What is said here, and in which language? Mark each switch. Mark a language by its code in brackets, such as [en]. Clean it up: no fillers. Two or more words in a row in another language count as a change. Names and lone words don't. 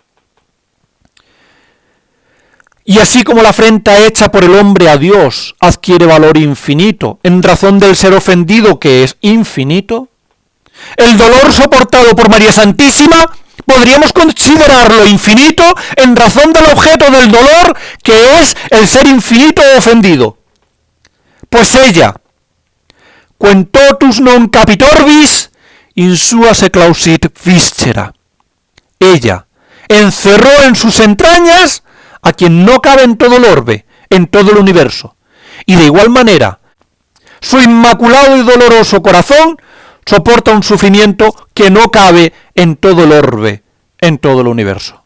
[es] Y así como la afrenta hecha por el hombre a Dios adquiere valor infinito en razón del ser ofendido que es infinito, el dolor soportado por María Santísima podríamos considerarlo infinito en razón del objeto del dolor que es el ser infinito ofendido. Pues ella, [la] quem totus non capitor vis, in sua se clausit viscera. [es] Ella encerró en sus entrañas a quien no cabe en todo el orbe, en todo el universo. Y de igual manera, su inmaculado y doloroso corazón soporta un sufrimiento que no cabe en todo el orbe, en todo el universo.